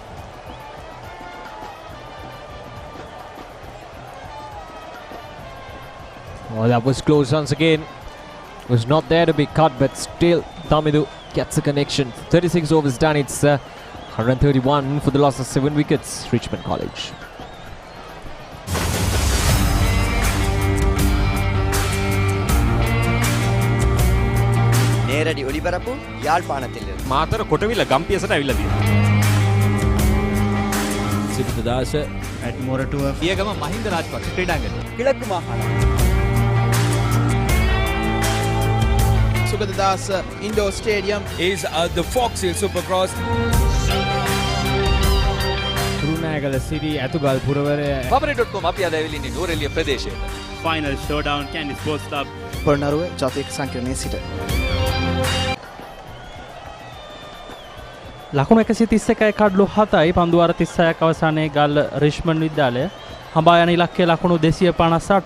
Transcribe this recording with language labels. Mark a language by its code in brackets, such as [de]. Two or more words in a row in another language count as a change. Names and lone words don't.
[en] Oh, that was close once again. Was not there to be cut, but still Tamidu gets a connection. 36 overs done. It's 131 for the loss of 7 wickets, Richmond College. [ta] நேரடி ஒளிபரப்பு யாழ்ப்பாணத்தில் [si] මාතර කොටවිල ගම්පියසට ඇවිල්ලා තියෙනවා. සිරිතදාස ඇඩ්මොරටුව පියගම මහින්ද රාජපක්ෂ ක්‍රීඩාංගණය. [ta] கிழக்கு மாகாணம் [en] Sugadadasa Indoor Stadium is the Foxhill Supercross. [si] රුණෑගල සිරි ඇතුගල් පුරවරය Batsman.com අපි අද ඇවිල්ලා ඉන්නේ නෝරෙලිය ප්‍රදේශයට. [en] Final showdown Candy Sports Club. [si] පොළොන්නරුව ජාතික සංකීර්ණයේ සිට ලකුණු 131යි කඩලු 7යි පන්දුවාර 36ක් අවසානයේ ගල් රිච්මන්ඩ් විද්‍යාලය හඹා යන ඉලක්කය ලකුණු 258ක්.